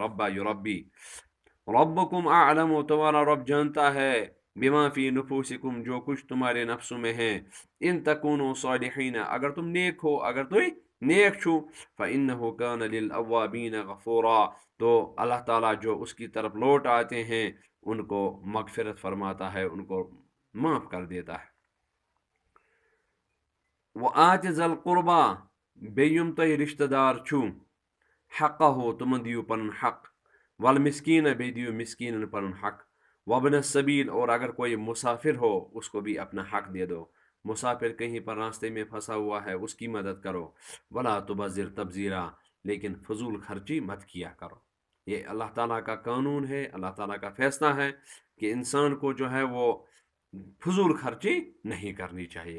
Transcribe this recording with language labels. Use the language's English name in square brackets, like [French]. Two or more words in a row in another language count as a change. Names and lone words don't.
[Arabic] ربا یربی, ربکم اعلم, [Urdu] تمہارا رب جانتا ہے, [Arabic] بما فی نفوسکم, [Urdu] جو کچھ تمہارے نفسوں میں ہیں, [Arabic] ان تکونوا صالحین, [Urdu] اگر تم نیک ہو, اگر تم نیک چھو, [Arabic] فإنہ کان للأوابین غفورا, [Urdu] تو اللہ تعالیٰ جو اس کی طرف لوٹ آتے ہیں ان کو مغفرت فرماتا ہے, ان کو معاف کر دیتا ہے. [Arabic] وآت ذی القربا, [Kashmiri] بیم تہ رشتہ دار چھو, حقہ ہو تمن دیو پن حق, [Urdu] والمسکین [Kashmiri] بے دیو مسکین پن حق, [Arabic] وابن السبیل, [Urdu] اور اگر کوئی مسافر ہو اس کو بھی اپنا حق دے دو, مسافر کہیں پر راستے میں پھنسا ہوا ہے اس کی مدد کرو. [Arabic] ولا تبذر تبذیرا, [Urdu] لیکن فضول خرچی مت کیا کرو. یہ اللہ تعالیٰ کا قانون ہے, اللہ تعالیٰ کا فیصلہ ہے کہ انسان کو جو ہے وہ فضول خرچی نہیں کرنی چاہیے.